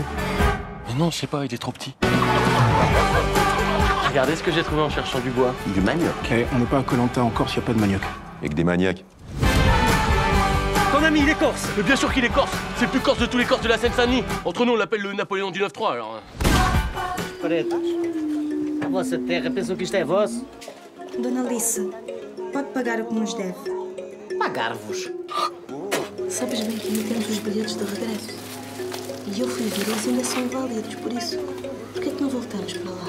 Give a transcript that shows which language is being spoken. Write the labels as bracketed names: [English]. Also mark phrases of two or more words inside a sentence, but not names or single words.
[French] Mais non, je sais pas, il est trop petit. Regardez ce que j'ai trouvé en cherchant du bois. Du manioc. Eh, on n'est pas à Koh-Lanta en Corse, y a pas de manioc. Et que des maniaques. Ton ami, il est corse. Mais bien sûr qu'il est corse. C'est le plus corse de tous les corses de la Seine-Saint-Denis. Entre nous, on l'appelle le Napoléon du 9-3, alors. [Portuguese] Pretos, a vossa terra pensam que isto é vosso? Dona Alice, pode pagar o que nos deve. Pagar-vos? Sabes bem que ainda temos os bilhetes de regresso. E eu fui ver, eles ainda são válidos, por isso, por que é que não voltamos para lá?